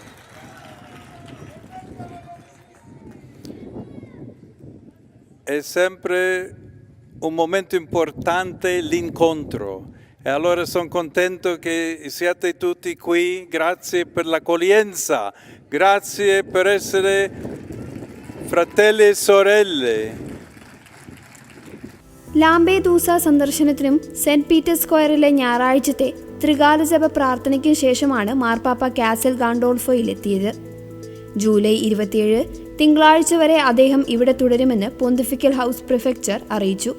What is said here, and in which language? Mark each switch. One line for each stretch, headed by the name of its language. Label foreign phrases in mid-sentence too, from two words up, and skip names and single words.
Italian: È sempre un momento importante l'incontro. E allora sono contento che siate tutti qui, grazie per l'accoglienza, grazie per essere fratelli e sorelle.
Malayalam: ലാംബേദൂസ സന്ദർശനത്തിനും സെന്റ് പീറ്റേഴ്സ് സ്ക്വയറിലെ ഞായറാഴ്ചത്തെ ത്രികാല ജപ പ്രാർത്ഥനയ്ക്കും ശേഷമാണ് മാർപ്പാപ്പ കാസിൽ ഗാൻഡോൾഫോയിൽ എത്തിയത്. ജൂലൈ 27 തിങ്കളാഴ്ച വരെ അദ്ദേഹം ഇവിടെ തുടരുമെന്ന് പൊന്തിഫിക്കൽ ഹൗസ് പ്രിഫെക്ചർ അറിയിച്ചു.